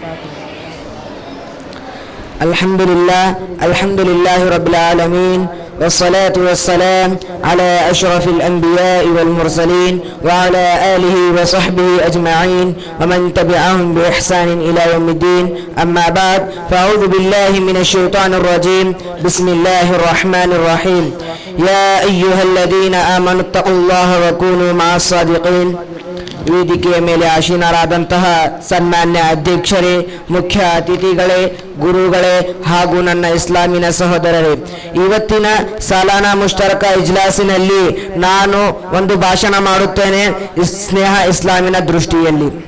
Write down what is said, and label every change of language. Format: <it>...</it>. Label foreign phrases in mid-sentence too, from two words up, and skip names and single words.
<ar>الحمد لله رب العالمين، والصلاة والسلام على أشرف الأنبياء والمرسلين وعلى آله وصحبه أجمعين ومن تبعهم بإحسان إلى يوم الدين. أما بعد، فأعوذ بالله من الشيطان الرجيم. بسم الله الرحمن الرحيم. يا أيها الذين آمنوا اتقوا الله وكونوا مع الصادقين.</ar> <kn>ವೇದಿಕೆಯ ಮೇಲೆ ಆಸೀನರಾದಂತಹ ಸನ್ಮಾನ್ಯ ಅಧ್ಯಕ್ಷರೇ, ಮುಖ್ಯ ಅತಿಥಿಗಳೇ, ಗುರುಗಳೇ ಹಾಗೂ ನನ್ನ ಇಸ್ಲಾಮಿನ ಸಹೋದರರೇ, ಇವತ್ತಿನ</kn> <ur>سالانہ مشترک</ur> <kn>ಇಜ್ಲಾಸಿನಲ್ಲಿ ನಾನು ಒಂದು ಭಾಷಣ ಮಾಡುತ್ತೇನೆ ಸ್ನೇಹ ಇಸ್ಲಾಮಿನ ದೃಷ್ಟಿಯಲ್ಲಿ.</kn>